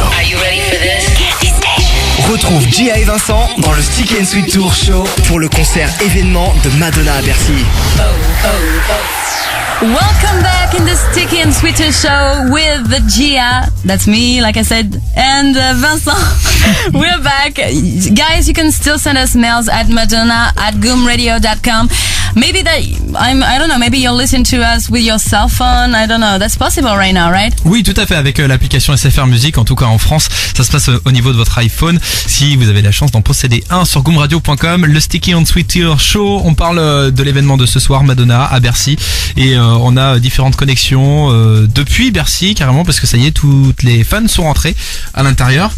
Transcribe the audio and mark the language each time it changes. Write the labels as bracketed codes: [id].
[en] Are you ready for this? Candy Station. [fr] Retrouve Gia et Vincent dans le Sticky & Sweet Tour Show pour le concert événement de Madonna à Bercy. [en] Welcome back in the Sticky and Sweeter show with the Gia, that's me, like I said, and Vincent. We're back. Guys, you can still send us mails at madonna@goomradio.com. Maybe I don't know, maybe you'll listen to us with your cell phone, I don't know, that's possible right now, right? [fr] Oui, tout à fait, avec l'application SFR Music, en tout cas en France, ça se passe au niveau de votre iPhone, si vous avez la chance d'en posséder un sur goomradio.com, le Sticky and Sweeter Show, on parle de l'événement de ce soir, Madonna à Bercy, et on a différentes connexions depuis Bercy, carrément, parce que ça y est, toutes les fans sont rentrés à l'intérieur.